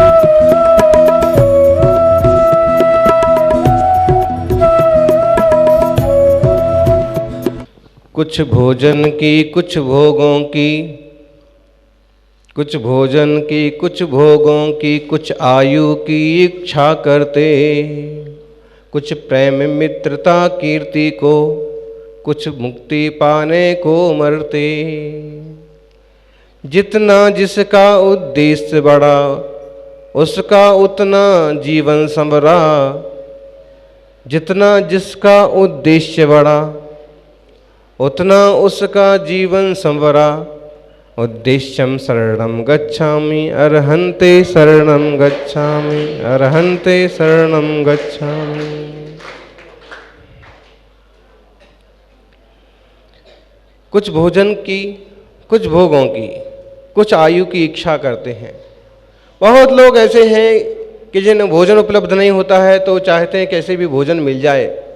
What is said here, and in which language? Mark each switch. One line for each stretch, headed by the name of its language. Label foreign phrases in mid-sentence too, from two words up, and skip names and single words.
Hindi: कुछ भोजन की कुछ भोगों की, कुछ भोजन की कुछ भोगों की, कुछ आयु की इच्छा करते, कुछ प्रेम मित्रता कीर्ति को, कुछ मुक्ति पाने को मरते। जितना जिसका उद्देश्य बड़ा, उसका उतना जीवन संवरा। जितना जिसका उद्देश्य बड़ा, उतना उसका जीवन संवरा।
Pali: उद्देश्यम शरणं गच्छामि अरहन्ते शरणं गच्छामि, अरहन्ते शरणं गच्छामि।
Hindi: कुछ भोजन की कुछ भोगों की, कुछ आयु की इच्छा करते हैं। बहुत लोग ऐसे हैं कि जिन्हें भोजन उपलब्ध नहीं होता है तो चाहते हैं कैसे भी भोजन मिल जाए।